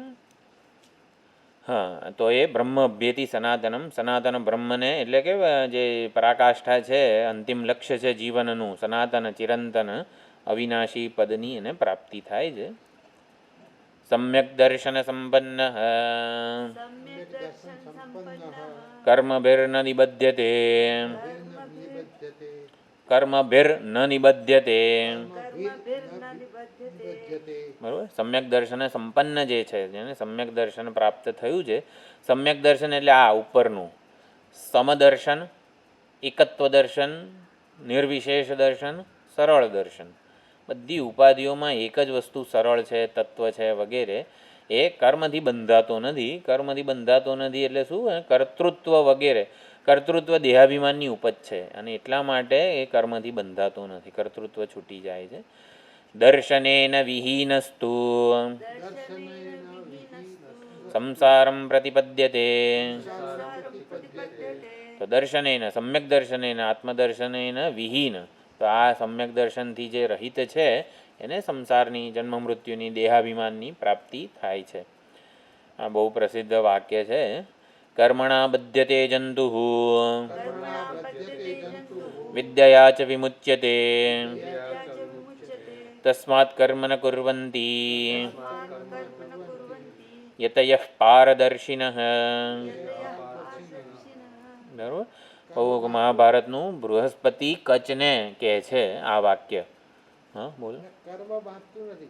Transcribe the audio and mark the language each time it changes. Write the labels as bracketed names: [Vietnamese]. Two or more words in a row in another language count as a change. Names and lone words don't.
[Gujarati] હા, તો એ [Sanskrit] ब्रह्मभ्येति सनातनम. [Gujarati] સનાતન બ્રહ્મને એટલે કે જે પરાકાષ્ઠા છે, અંતિમ લક્ષ્ય છે જીવનનું, સનાતન ચિરંતન અવિનાશી પદની એને પ્રાપ્તિ થાય છે. [Sanskrit] सम्यक दर्शन संपन्न सम्यक् दर्शन संपन्नः कर्मभिर्न निबध्यते कर्मभिर्न निबध्यते. कर्मभिर्न निबध्यते. [Gujarati] બરાબર. સમ્યક દર્શન સંપન્ન જે છે, જેને સમ્યક દર્શન પ્રાપ્ત થયું છે. સમ્યક દર્શન એટલે આ ઉપરનું સમદર્શન, એકત્વ દર્શન, નિર્વિશેષ દર્શન, સરળ દર્શન. બધી ઉપાધિઓમાં એક જ વસ્તુ સરળ છે, તત્વ છે વગેરે. એ કર્મથી બંધાતો નથી. કર્મથી બંધાતો નથી એટલે શું? કર્તૃત્વ વગેરે. કર્તૃત્વ દેહાભિમાનની ઉપજ છે, અને એટલા માટે એ કર્મથી બંધાતો નથી, કર્તૃત્વ છૂટી જાય છે. [Sanskrit] दर्शनेन विहीनस्तु दर्शनेन विहीनस्तु संसारम प्रतिपद्यते. संसारं प्रतिपद्यते. [Gujarati] તો [Sanskrit] दर्शनेन, सम्यक दर्शनेन, आत्मदर्शनेन विहीन. [Gujarati] તો આ સમ્યક દર્શનથી જે રહિત છે એને સંસારની, જન્મ મૃત્યુની, દેહાભિમાનની પ્રાપ્તિ થાય છે. આ બહુ પ્રસિદ્ધ વાક્ય છે. [Sanskrit] कर्मणा बध्यते जंतु कर्मणा बध्यते जन्तुः विद्यया च विमुच्यते. विद्या च विमुच्यते. तस्मात् कर्म न कुर्वन्ति तस्मात् कर्म न कुर्वन्ति यतयः पारदर्शिनः. પારદર્શિનઃ. [Gujarati] બરાબર. બહુ મહાભારતનું બૃહસ્પતિ કચને કહે છે આ વાક્ય. હા બોલો. અને કર્મ બાંધતું નથી.